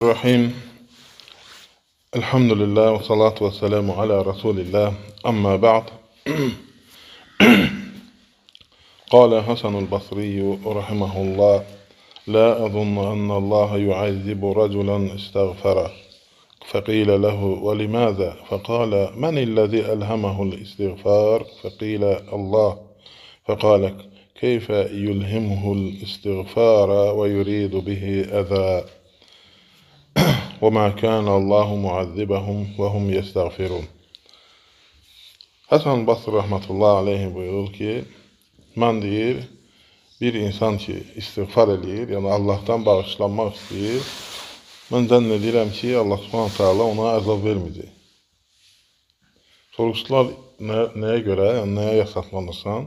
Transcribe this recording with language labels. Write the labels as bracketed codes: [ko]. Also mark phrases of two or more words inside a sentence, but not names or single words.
[ar] Rahim. الحمد لله والصلاة والسلام على رسول الله. أما بعد. قال حسن البصري رحمه الله: لا أظن أن الله يعذب رجلا استغفر. فقيل له: ولماذا؟ فقال: من الذي ألهمه الاستغفار؟ فقيل: الله. فقال: كيف يلهمه الاستغفار ويريد به أذى؟ وَمَا كَانَ اللّٰهُ مُعَذِّبَهُمْ وَهُمْ يَسْتَغْفِرُونَ. [az] Həsən Basri [ar] رحمة الله عليه [az] buyurur ki, mən deyir, bir insan ki, istiğfar edir, yəni Allah'tan bağışlanmaq istəyir, mən zənn edirəm ki, [ar] الله سبحانه وتعالى [az] ona əzab verməyəcək. Soruşdular, nəyə görə, yəni nəyə yasaklanırsan?